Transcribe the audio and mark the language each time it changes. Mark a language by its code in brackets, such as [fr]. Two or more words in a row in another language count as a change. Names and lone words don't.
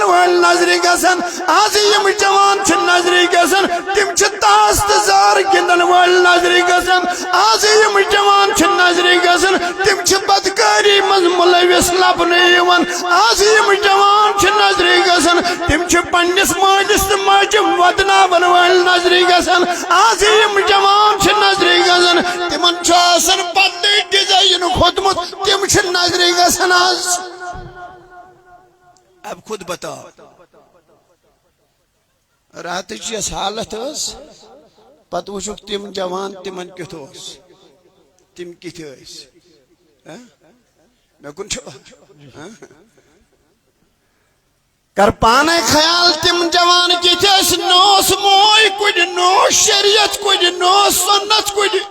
[ks] وٲلۍ نظرِ گژھان، آز یِم جوان چھِ نظرِ گژھان تِم چھِ تاس تہٕ زار گِنٛدن وٲلۍ نظرِ گژھان، آز یِم جوان چھِ نظرِ گژھان تِم چھِ بدکٲری منٛز ملوث لبنہٕ یِوان، آز یِم جوان چھِ نظرِ گژھان تِم چھِ پننِس مٲلِس تہٕ ماجہِ ودناون وٲلۍ نظرِ گژھان، آز یِم جوان چھِ نظرِ گژھان تِمن چھُ آسان بدلٕے ڈِزاین کھوٚتمُت، تِم چھِ نظرِ گژھان آز۔ اب خود بتاؤ راتٕچ یۄس حالت ٲس پتہٕ وٕچھُکھ تِم جوان تِمن کیُتھ اوس، تم کت میں کن کر پانے خیال تم جوان کت نوس موئی کڑ نو شریعت کڑ نو سنت کڑ